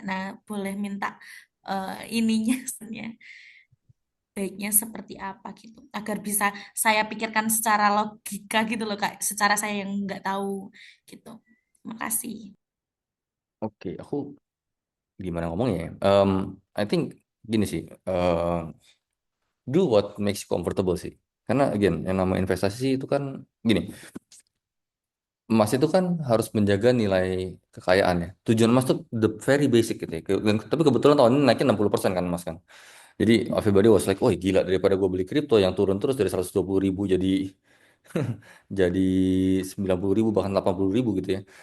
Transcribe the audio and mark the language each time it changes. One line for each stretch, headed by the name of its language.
Indonesian: Nah, boleh minta ininya sebenarnya baiknya seperti apa gitu agar bisa saya pikirkan secara logika gitu loh Kak, secara saya yang nggak tahu gitu. Makasih. Oke, aku gimana ngomongnya ya?
English: I think gini sih, do what makes you comfortable sih.
Indonesian: Karena again, yang nama investasi sih itu kan gini, emas itu kan harus menjaga nilai kekayaannya. Tujuan emas tuh
English: the very basic
Indonesian: gitu ya. Tapi kebetulan tahun ini naiknya 60% kan emas kan. Jadi
English: everybody was like,
Indonesian: oh gila daripada gue beli kripto yang turun terus dari 120.000 jadi jadi 90.000 bahkan 80.000 gitu ya.